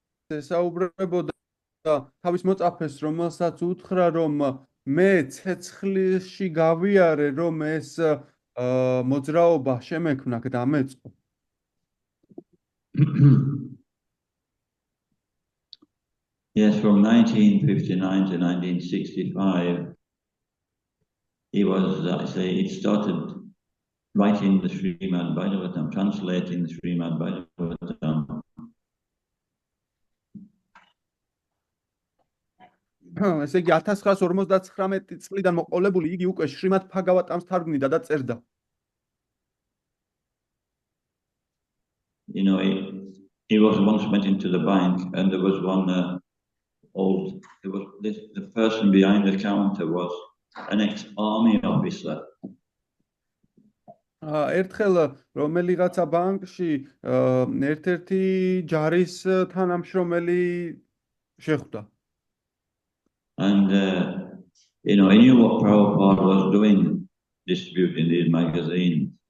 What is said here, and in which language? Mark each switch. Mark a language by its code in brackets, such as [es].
[ka] საუბრებოდა თავის მოწაფეს, რომელსაც უთხრა, რომ მე ცეცხლში გავიარე, რომ ეს მოძრაობა შემექმნა და დამეწყო. [en] Yes, from 1959 to 1965, he started writing the Srimad Bhagavatam, translating the Srimad Bhagavatam. [ka] ესე იგი 1959 წლიდან მოყოლებული იგი უკვე შრიმად ბჰაგავატამს თარგმნიდა და წერდა. [en] You know, he was once went into the bank and there was one the person behind the counter was an ex-army officer. [ka] ერთხელ რომელიღაცა ბანკში ერთ-ერთი ჯარის თანამშრომელი შეხვდა. [en] And, you know, he knew what Prabhupada was doing, distributing these magazines.